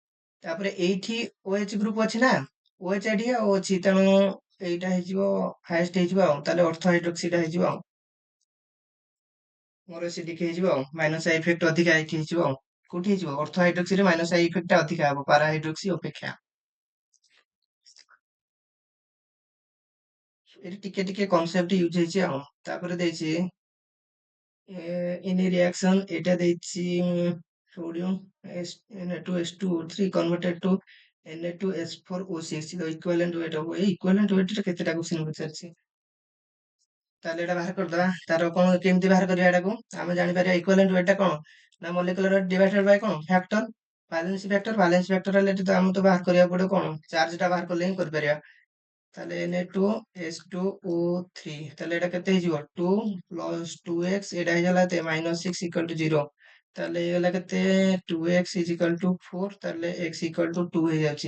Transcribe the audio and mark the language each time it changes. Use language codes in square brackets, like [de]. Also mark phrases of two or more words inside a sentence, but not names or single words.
[or] ତାପରେ ଏଇଠି OH ଗ୍ରୁପ ଅଛି ନା, OH ଏଠି ଆଉ ଅଛି, ତେଣୁ ଏଇଟା ହେଇଯିବ ହାଇଏଷ୍ଟ ହେଇଯିବ ଆଉ, ତାହେଲେ [en] ortho hydroxy [or] ଟା ହେଇଯିବ ଆଉ, ମୋର ଏସିଡିକ ହେଇଯିବ ଆଉ, [en] minus I effect [or] ଅଧିକା ଏଇଠି ହେଇଯିବ ଆଉ। କୋଉଠି ହେଇଯିବ [en] ortho hydroxy [or] ରେ [en] minus I effect [or] ଟା ଅଧିକା ହବ [en] para hydroxy [or] ଅପେକ୍ଷା। ଏଠି ଟିକେ ଟିକେ [en] concept use [or] ହେଇଛି ଆଉ। ତାପରେ ଦେଇଛି [en] in a reaction [or] এটা ଦେଇଛି [en] sodium Na2S2O3 converted to Na2S4O6 the equivalent weight [or] ହବ। ଏଇ [en] equivalent weight [or] ରେ କେତେଟା କ୍ୱେଶ୍ଚନ ପଚାରିଛି। ତାହେଲେ ଏଇଟା ବାହାର କରିଦବା। ତାର କଣ କେମିତି ବାହାର କରିବା ଏଟାକୁ? ଆମେ ଜାଣିପାରିବା [en] equivalent weight [or] ଟା କଣ ନା [en] molecular weight divided by [or] କଣ [en] factor valency factor [or] ହେଲେ ଏଠି ତ ଆମକୁ ତ ବାହାର କରିବାକୁ ପଡିବ କଣ ଚାର୍ଜ ଟା ବାହାର କଲେ ହିଁ କରିପାରିବା। ତାହେଲେ Na2S2O3 ତାହେଲେ ଏଟା କେତେ ହେଇଯିବ [en] 2 plus 2x [or] ଏଟା ହେଇଗଲା କେତେ -6 [en] equal to [or] 0। ତାହେଲେ ହେଇଗଲା କେତେ 2x [en] is equal to [or] 4 ତାହେଲେ x [en] equal to [or] 2 ହେଇଯାଉଛି।